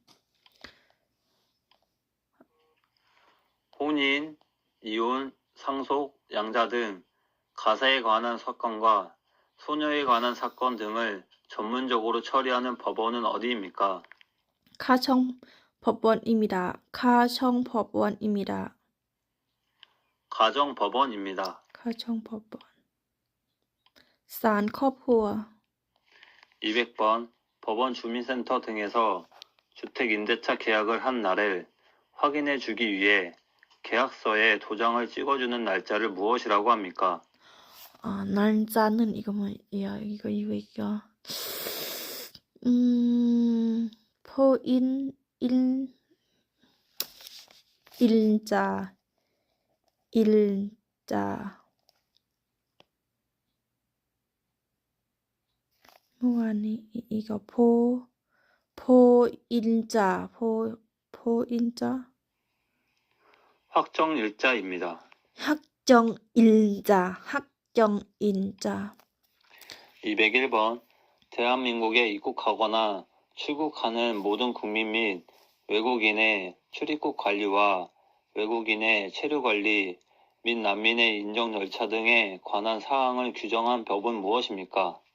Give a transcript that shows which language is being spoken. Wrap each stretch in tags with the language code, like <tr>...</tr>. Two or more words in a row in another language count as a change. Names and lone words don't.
<ko>혼인, 이혼, 상속, 양자 등 가사에 관한 사건과 소녀에 관한 사건 등을 전문적으로 처리하는 법원은 어디입니까? 가청법원입니다. 가청법원입니다. 가정법원입니다. 가청법원.</ko> <th>ศาลครอบครัว</th> <ko>200번. 법원 주민센터 등에서 주택임대차 계약을 한 날을 확인해 주기 위해 계약서에 도장을 찍어주는 날짜를 무엇이라고 합니까? 날짜는 이거 뭐야? 이거. 일자.</ko> <th>เมื่อวานนี้อีก 포인자</th> <ko>확정일자입니다. 확정일자 박정인자. 201번. 대한민국에 입국하거나 출국하는 모든 국민 및 외국인의 출입국 관리와 외국인의 체류 관리 및 난민의 인정 절차 등에 관한 사항을 규정한 법은 무엇입니까?</ko>